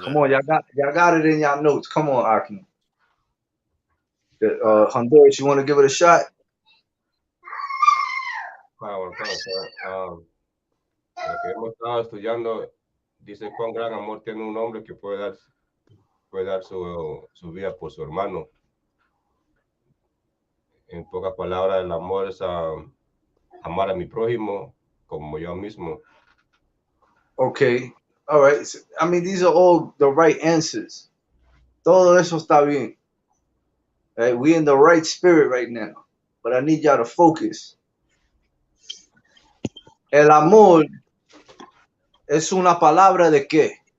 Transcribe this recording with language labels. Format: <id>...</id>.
<en>Come on, y'all got it in y'all notes. Come on, Akim. Honduras, you want to give it a shot?</en> <es>Lo que hemos estado estudiando dice cuán gran amor tiene un hombre que puede dar su vida por su hermano. En pocas palabras, el amor es amar a mi prójimo como yo mismo.</es> <en>Okay. All right. I mean, these are all the right answers.</en> <es>Todo eso está bien.</es> <en>We in the right spirit right now. But I need y'all to focus.</en> <es>El amor es una palabra de qué?</es>